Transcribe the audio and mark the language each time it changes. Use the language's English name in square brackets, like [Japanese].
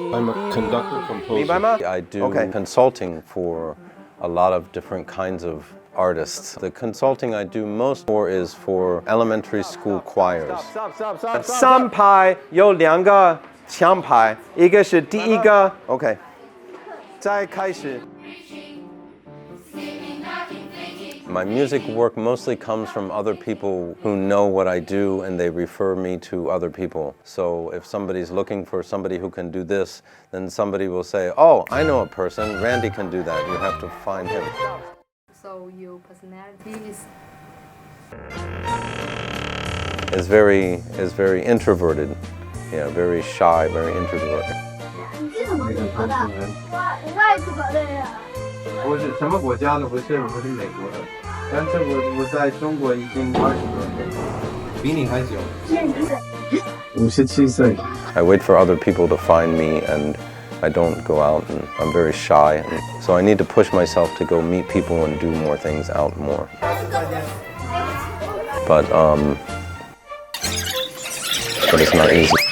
[English] I'm a conductor composer. [Chinese] 明白吗 [English] I do consulting for a lot of different kinds of artists. The consulting I do most for is for elementary school choirs. [Chinese] 三拍有两个强拍，一个是第一个 ，OK， 再开始。 [English] My music work mostly comes from other people who know what I do and they refer me to other people. So if somebody's looking for somebody who can do this, then somebody will say, oh, I know a person, Randy can do that. You have to find him. So your personality is very introverted. Yeah, very shy, very introverted. [Chinese] 我是什么国家的？我是美国的，但是我在中国已经20多年，比你还久。 57岁。 [English] I wait for other people to find me, and I don't go out, and I'm very shy, and so I need to push myself to go meet people and do more things out more. But it's not easy.